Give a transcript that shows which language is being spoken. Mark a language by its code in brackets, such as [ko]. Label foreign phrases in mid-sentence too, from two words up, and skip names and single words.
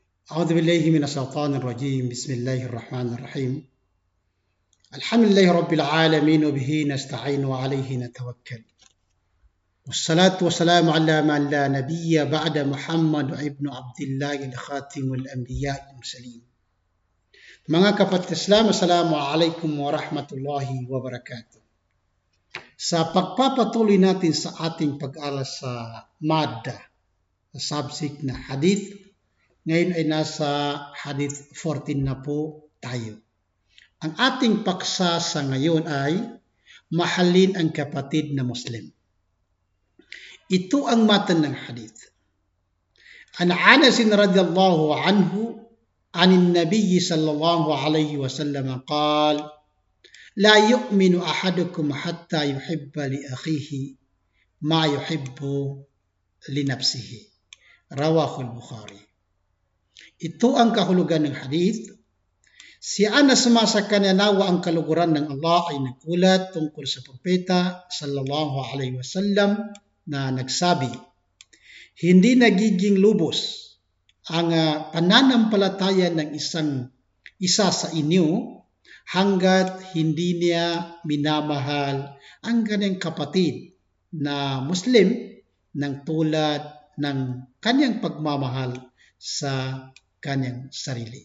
[ar] أعوذ بالله من الشيطان الرجيم بسم الله الرحمن الرحيم الحمد لله رب العالمين وبه نستعين وعليه نتوكل والصلاة والسلام على من لا نبي بعد محمد ابن عبد الله الخاتم الأنبياء المرسلين. [tl] Mga kapatid Islam, [ar] السلام عليكم ورحمة الله وبركاته. [tl] Sa pagpapatuloy natin sa ating pag-aaral sa madda, sa subject na hadith, ngayon ay nasa hadith 14 na po tayo. Ang ating paksa sa ngayon ay mahalin ang kapatid na Muslim. Ito ang matan ng hadith. [ar] عن أنس رضي الله عنه عن النبي صلى الله عليه وسلم قال لا يؤمن أحدكم حتى يحب لأخيه ما يحب لنفسه رواه البخاري. [tl] Ito ang kahulugan ng hadith. Si Anas sumasaka na nawa ang kaluguran ng Allah ay nagkulat tungkol sa propeta [ar] صلى الله عليه وسلم [tl] na nagsabi, hindi nagiging lubos ang pananampalataya ng isa sa inyo hanggat hindi niya minamahal ang kanyang kapatid na Muslim ng tulad ng kanyang pagmamahal sa kanyang sarili.